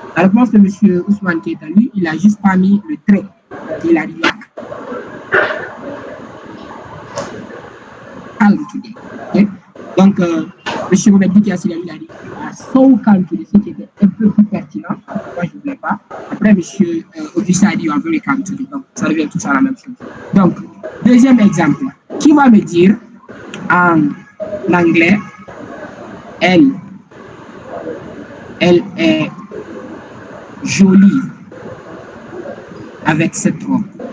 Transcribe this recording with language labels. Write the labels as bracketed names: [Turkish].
[French] La réponse de monsieur Ousmane Keita, lui, il a juste pas mis le trait. Il a dit calme today. Okay? Donc, monsieur Mohamed Dikiassi, il a dit [English] so calm today, [French] ce qui était un peu plus pertinent. Moi, je ne voulais pas. Après, monsieur Augustin a dit [English] you are very calm today. [French] Donc, ça revient tout à la même chose. Donc, deuxième exemple. Qui va me dire en anglais, elle est jolie avec cette robe.